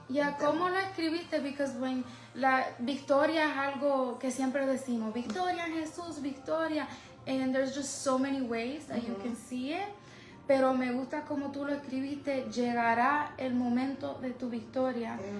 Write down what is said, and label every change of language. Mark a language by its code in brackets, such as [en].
[es] Yeah, ¿cómo lo escribiste? [en] Because when [es] la victoria es algo que siempre decimos, victoria en Jesús, victoria. [en] And there's just so many ways that you can see it. [es] Pero me gusta como tú lo escribiste, llegará el momento de tu victoria.